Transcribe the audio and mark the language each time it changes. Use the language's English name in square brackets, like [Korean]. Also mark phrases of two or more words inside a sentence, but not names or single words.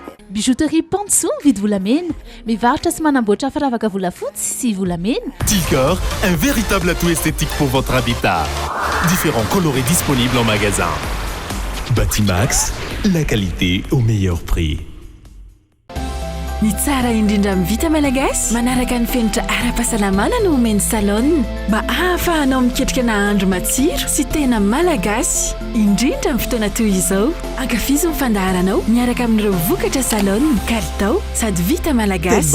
[Malagasy] Bijouterie Pantso mividy volamena, mivarotra sy manamboatra firavaka volafotsy sy volamena. [French] Ticor, un véritable atout esthétique pour votre habitat. Différents coloris disponibles en magasin. Batimax, la qualité au meilleur prix. [Malagasy] Ny tsara indrindra amin'ny vita malagasy manaraka ny fenitra ara-pahasalamana no omeny salon mba ahafahanao miketrika nahandro matsiro sy tena malagasy indrindra amin'ny fotoana toy izao. Ankafizo mifandaharanao miaraka amin'ireo vokatra salon kalitao sady vita malagasy.